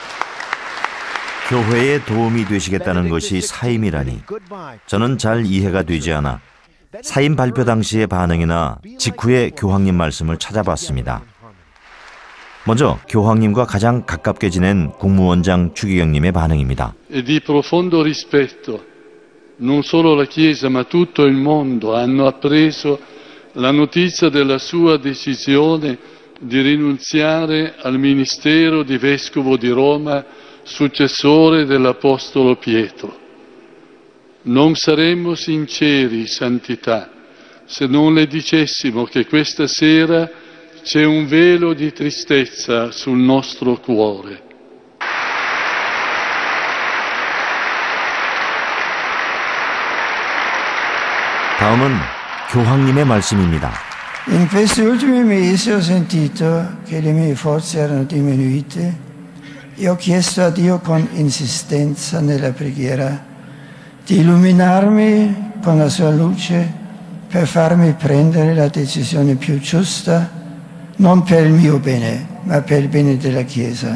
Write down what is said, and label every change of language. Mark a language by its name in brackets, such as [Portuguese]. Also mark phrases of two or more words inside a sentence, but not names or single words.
[Korean] 교회에 도움이 되시겠다는 것이 사임이라니 저는 잘 이해가 되지 않아 사임 발표 당시의 반응이나 직후의 교황님 말씀을 찾아봤습니다. 먼저 교황님과 가장 가깝게 지낸 국무원장 추기경님의 반응입니다. [Italian] E di profondo rispetto, non solo la Chiesa ma tutto il mondo hanno appreso la notizia della sua decisione di rinunziare al ministero di Vescovo di Roma, successore dell'Apostolo Pietro. Non saremmo sinceri, Santità, se non le dicessimo che questa sera c'è un velo di tristezza sul nostro cuore. [Korean] 다음은 교황님의 말씀입니다. [Italian] In questi ultimi mesi ho sentito che le mie forze erano diminuite e ho chiesto a Dio con insistenza nella preghiera di illuminarmi con la sua luce per farmi prendere la decisione più giusta, non per il mio bene, ma per il bene della Chiesa.